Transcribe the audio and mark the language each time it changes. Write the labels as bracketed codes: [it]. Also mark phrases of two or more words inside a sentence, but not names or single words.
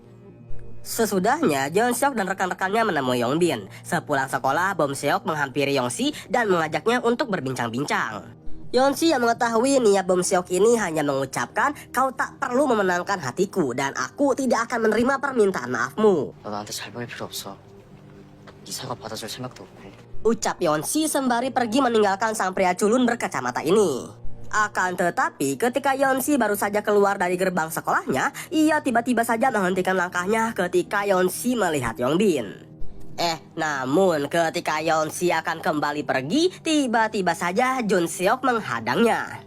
[id] Sesudahnya, Jun Seok dan rekan-rekannya menemui Yongbin. Sepulang sekolah, Bum Seok menghampiri Yongsi dan mengajaknya untuk berbincang-bincang. Yonsi yang mengetahui niat Bum Seok ini hanya mengucapkan, kau tak perlu memenangkan hatiku dan aku tidak akan menerima permintaan maafmu. [ko] 너 나한테 잘 보일 필요 없어. 네 사과 받아줄 생각도 없고. [id] Ucap Yonsi sembari pergi meninggalkan sang pria culun berkacamata ini. Akan tetapi ketika Yonsi baru saja keluar dari gerbang sekolahnya, ia tiba-tiba saja menghentikan langkahnya ketika Yonsi melihat Yongbin. Namun ketika Yonsi akan kembali pergi, tiba-tiba saja Jun Seok menghadangnya.